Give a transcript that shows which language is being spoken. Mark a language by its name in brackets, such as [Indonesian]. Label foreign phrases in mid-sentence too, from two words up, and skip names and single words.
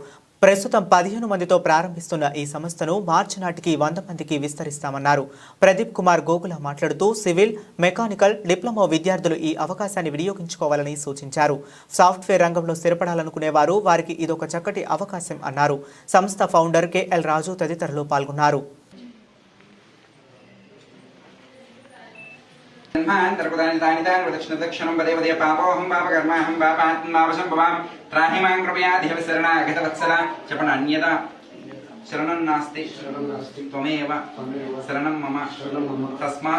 [Telugu] ప్రస్తుతం 15 మందితో ప్రారంభిస్తున్న ఈ సంస్థను మార్చి నాటికి 100 మందికి విస్తరిస్తామన్నారు. ప్రదీప్ కుమార్ గోగుల మాట్లాడుతూ సివిల్, మెకానికల్, డిప్లొమా విద్యార్థులు ఈ అవకాశాన్ని వినియోగించుకోవాలని సూచించారు. సాఫ్ట్వేర్ రంగంలో స్థిరపడాలనుకునే వారికి ఇదొక చక్కటి అవకాశం అన్నారు. సంస్థ ఫౌండర్ కెఎల్ రాజు తదితరులు పాల్గొన్నారు. [Sanskrit] दक्षिणं पदे पदे पापोऽहं पापकर्माहं पापात्मावशम्भवां त्राहि मां कृपयाधिप शरणागतवत्सला क्षपण अन्यथा शरणं नास्ति त्वमेव शरणं मम तस्मात्